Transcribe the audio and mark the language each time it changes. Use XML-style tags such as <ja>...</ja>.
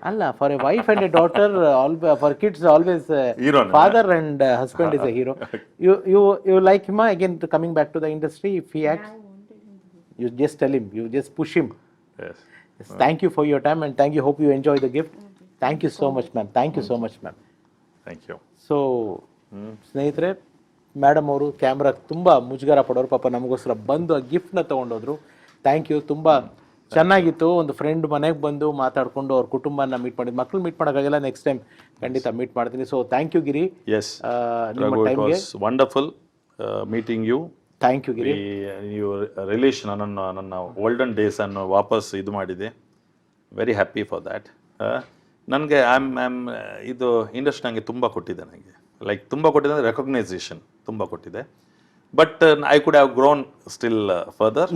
<en>Allah, for a wife and a daughter, for kids always hero, father and husband is a hero. You like him again coming back to the industry if he acts? You just tell him. You just push him. Yes. Thank you for your time, and thank you. Hope you enjoy the gift. Thank you so much, ma'am. Thank you so much, ma'am. Thank you.</en> <kn>So ಸ್ನೇಹಿತರೆ, madam ಅವರು camera ತುಂಬ ಮುಜುಗರ ಪಡೋರು, ಪಾಪ ನಮಗೋಸ್ಕರ ಬಂದು ಆ ಗಿಫ್ಟ್ನ ತೊಗೊಂಡೋದ್ರು.</kn> <en>Thank you.</en> <kn>ತುಂಬ ಚೆನ್ನಾಗಿತ್ತು. ಒಂದು ಫ್ರೆಂಡ್ ಮನೆಗೆ ಬಂದು ಮಾತಾಡಿಕೊಂಡು ಅವ್ರ ಕುಟುಂಬನ ಮೀಟ್ ಮಾಡಿದ್ದು. ಮಕ್ಕಳು ಮೀಟ್ ಮಾಡೋಕ್ಕಾಗಲ್ಲ, ನೆಕ್ಸ್ಟ್ ಟೈಮ್ ಖಂಡಿತ ಮೀಟ್ ಮಾಡ್ತೀನಿ. So</kn> <en>thank you</en> <kn>Giri.</kn> <en>Yes. Raghu, it was wonderful. Meeting you. Thank you Giri.</en> <kn>Relation ನನ್ನ ಓಲ್ಡನ್ ಡೇಸನ್ನು ವಾಪಸ್ ಇದು ಮಾಡಿದೆ.</kn> <en>Very happy for that.</en> <kn>ನನಗೆ ಇದು ಇಂಡಸ್ಟ್ರಿ ನನಗೆ ತುಂಬ ಕೊಟ್ಟಿದೆ, ನನಗೆ ಲೈಕ್ ತುಂಬ ಕೊಟ್ಟಿದೆ ಅಂದರೆ ರೆಕಗ್ನೈಸೇಷನ್ ತುಂಬ ಕೊಟ್ಟಿದೆ.</kn> <en>But I could have grown still further.</en>